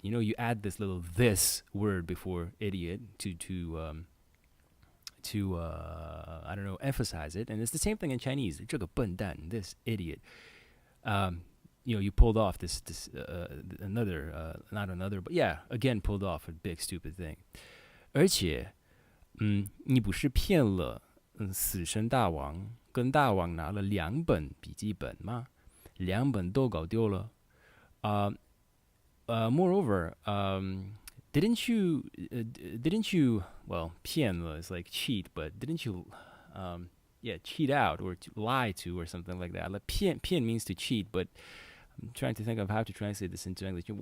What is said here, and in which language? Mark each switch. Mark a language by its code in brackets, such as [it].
[en] You know, you add this little this word before idiot to I don't know, emphasize it. And it's the same thing in Chinese. [zh] 这个笨蛋, [en] this idiot. You know, you pulled off this another, not another, but yeah, again pulled off a big stupid thing. [zh] 而且你不是骗了死神大王跟大王拿了两本笔记本吗？两本都搞丢了。 [en] Moreover, didn't you, well, 骗了 is like cheat, but didn't you, cheat out or to lie to or something like that. Like 骗 means to cheat, but I'm trying to think of how to translate this into English.